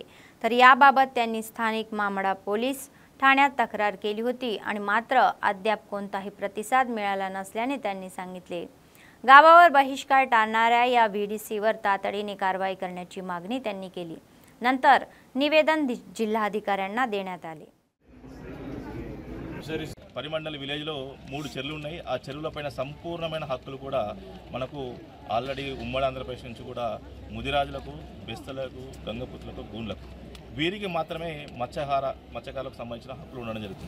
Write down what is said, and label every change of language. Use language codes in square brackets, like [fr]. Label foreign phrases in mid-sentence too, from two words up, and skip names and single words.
[mr] तर याबाबत त्यांनी स्थानिक मामडा पोलीस ठाण्यात तक्रार केली होती आणि मात्र अद्याप कोणताही प्रतिसाद मिळाला नसल्याने त्यांनी सांगितले। गावावर बहिष्कार टाळणाऱ्या या व्हीडीसीवर तातडीने कारवाई करण्याची मागणी त्यांनी केली। नंतर निवेदन जिल्हाधिकाऱ्यांना देण्यात आले। [te] పరిమండల్ విలేజ్లో 3 చెరువులు ఉన్నాయి। ఆ చెరువులపైన సంపూర్ణమైన హక్కులు కూడా మనకు ఆల్రెడీ ఉమ్మడి ఆంధ్రప్రదేశ్ నుంచి కూడా ముదిరాజులకు, బెస్తలకు, గంగపుత్రులకు, గూండ్లకు వీరికి మాత్రమే మత్స్యకారులకు సంబంధించిన హక్కులు ఉండడం జరుగుతుంది।